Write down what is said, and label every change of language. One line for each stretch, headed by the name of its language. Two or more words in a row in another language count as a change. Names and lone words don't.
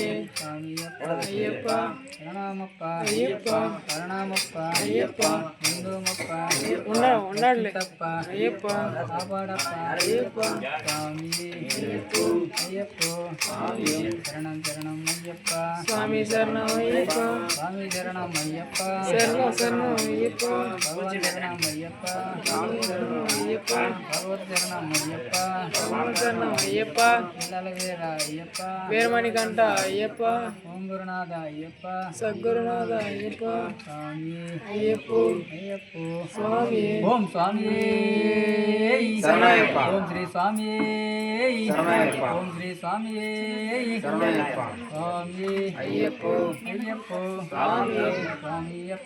Telugu: స్వామియప్ప
Tamil: ஐயப்பா
Telugu: శరణమప్ప
Tamil: ஐயப்பா
Telugu: శరణమప్ప
Tamil: ஐயப்பா
Telugu: ఉందోమప్ప ఉన్నాడులే తప్ప
Tamil: ஐயப்பா
Telugu: కాపాడప్ప
Tamil: ஐயப்பா
Telugu: స్వామి
Tamil: ஐயப்போ
Telugu: అయ్యప్పో
Tamil: சுவாமி
Telugu: శరణం శరణం అయ్యప్ప
Tamil: சுவாமி சரணம் ஐயப்பா
Telugu: స్వామి శరణం అయ్యప్ప
Tamil: சரணம் சரணம் ஐயப்பா
Telugu: భగవాన్ శరణం అయ్యప్ప
Tamil: சுவாமி சரணம் ஐயப்பா
Telugu: భగవత్ శరణం అయ్యప్ప
Tamil: பகவான் சரணம் ஐயப்பா
Telugu: పిల్లల వీర అయ్యప్ప
Tamil: வீரமணி கண்டா ஐயப்பா
Telugu: ఓం గురునాథ అయ్యప్ప
Tamil: சத்குருநாத ஐயப்பா
Telugu: స్వామి
Tamil: ஐயப்போ
Telugu: అయ్యప్పో
Tamil: சுவாமி
Telugu: ఓం స్వామి శరణయ్యప్ప. ఓం శ్రీ స్వామి శరణయ్యప్ప. ఓం శ్రీ స్వామి శరణయ్యప్ప. స్వామి అయ్యప్పో అయ్యప్పో స్వామి స్వామియప్ప